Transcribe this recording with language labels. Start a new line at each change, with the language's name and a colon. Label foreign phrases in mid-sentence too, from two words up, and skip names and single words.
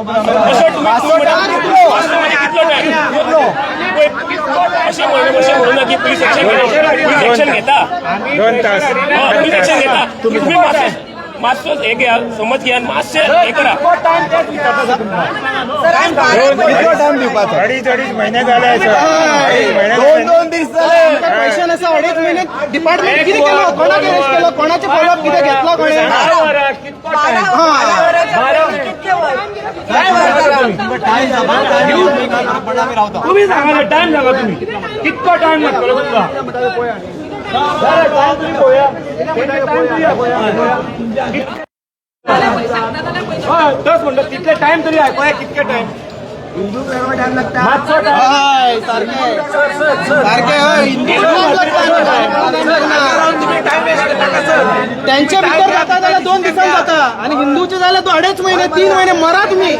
Konkani: अशें म्हणून ना की
English: police action
Konkani: घेता. 2 तास
English: police action
Konkani: घेता. तुम्ही मातसो हे घ्या, समज घ्या, मातशे हे करा. कितलो टाइम दिवपाचो.
Marathi: अडीच महिने झाले.
Konkani: 2 दीस जाले.
Marathi: पैसे नसा 2.5 महिने डिपार्टमेंट किती केलं, कोणाक अरेस्ट केलं, कोणाचे फॉलोअप किती घेतला कोणी. तुम्ही सांगा टाइम सांगा.
Konkani: तुम्ही कितको टाइम लागतलो तुमकां. तोच म्हणतो तितले टाइम तरी आयकोया कितके टाइम. मातसो टाइम सारखे त्यांच्या भितर जाता जाल्यार 2 दिसान जाता आणि हिंदूचे जाल्यार 2.5 महिने 3 महिने मरा तुम्ही.